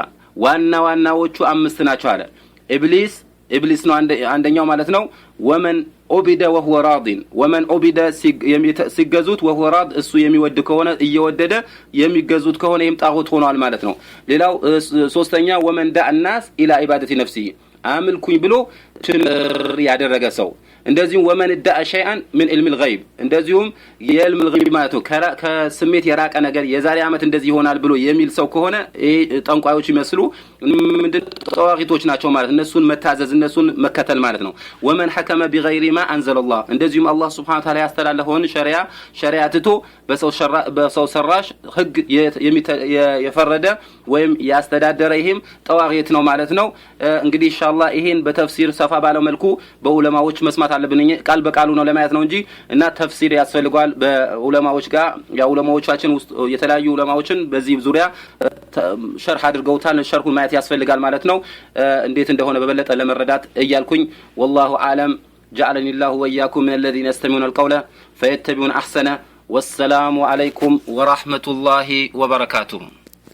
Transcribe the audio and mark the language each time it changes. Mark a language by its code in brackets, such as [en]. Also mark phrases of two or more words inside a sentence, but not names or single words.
[am] ዋናዎቹ 5 ናቸው አለ ኢብሊስ ነው አንደኛው ማለት ነው [ar] ومن عبد وهو راض ومن عبد [am] ሲገዙት [ar] وهو راض [am] እሱ የሚወድ ከሆነ እየወደደ የሚገዙት ከሆነ ይም ጣጉት ሆኗል ማለት ነው ሌላው ሶስተኛ [ar] ومن دعا الناس الى عباده نفسه [am] አምልኩኝ ብሎ ያደረገ ሰው እንደዚሁም [ar] ومن دعا شيئا من علم الغيب [am] እንደዚሁም የዕልም الغيب ማለት ነው ከስሜት የራቀ ነገር የዛሬ አመት እንደዚህ ይሆናል ብሎ የሚል ሰው ከሆነ ጠንቋዮች ይመስሉ ምንድን ጣዋቂቶች ናቸው ማለት እነሱን መታዘዝ እነሱን መከተል ማለት ነው ወመን [ar] حكم بغير ما انزل الله [am] እንደዚሁም አላህ [ar] سبحانه وتعالى [am] ያስተላለፈውን ሸሪዓ ትቶ በሰው ሰራሽ ህግ የፈረደ ወይም ያስተዳደረ ይሄም ጣዋቂት ነው ማለት ነው እንግዲህ ኢንሻአላህ ይሄን በተፍሲር ሰፋ ባለው መልኩ በዑለማዎች መስማት አለብን ቃል በቃሉ ነው ለማየት ነው እንጂ እና ተፍሲር ያስፈልጋል በዑለማዎች ጋር ያዑለማዎቻችን ውስጥ የተለያዩ ዑለማዎችን በዚህ ዙሪያ ሸርህ አድርገውታል ሸርሁን ማየት ያስፈልጋል ማለት ነው እንዴት እንደሆነ በበለጠ ለመረዳት እያልኩኝ [ar] والله اعلم جعلني الله واياكم من الذين يستمعون القول فيتبعون احسنه والسلام عليكم ورحمه الله وبركاته